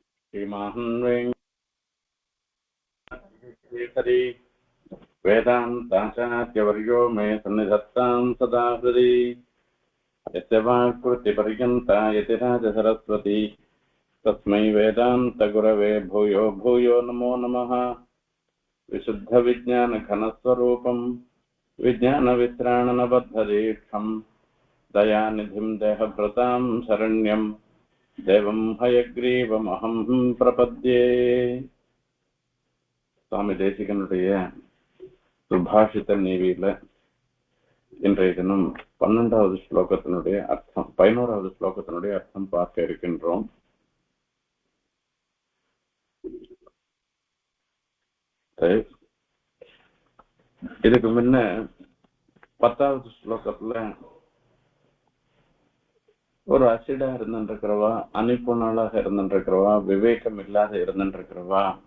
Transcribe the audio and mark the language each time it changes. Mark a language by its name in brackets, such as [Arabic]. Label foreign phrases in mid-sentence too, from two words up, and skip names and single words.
[Sanskrit] श्रीमान् वेङ्कटेश्वरी वेदान्ताचार्यवर्यो मे सन्निधत्तां सदा हृदि यस्य वाक्कृतिपर्यन्ता यतिराजसरस्वती तस्मै वेदान्तगुरवे भूयो भूयो नमो नमः। विशुद्धविज्ञानघनस्वरूपं विज्ञानवित्राणनबद्धदीक्षं दयानिधिं देहभृतां शरण्यं देवं हयग्रीवमहं प्रपद्ये। [Tamil] சுவாமி தேசிகனுடைய சுபாஷித நீவியில இன்றைய தினம் 12வது ஸ்லோகத்தினுடைய அர்த்தம் 11வது ஸ்லோகத்தினுடைய அர்த்தம் பார்க்க இருக்கின்றோம். இதுக்கு முன்ன 10வது ஸ்லோகத்துல ஒரு அசிடா இருந்துருக்கிறவா, அனுப்புணாளாக இருந்துருக்கிறவா, விவேகம் இல்லாத இருந்துருக்கிறவா,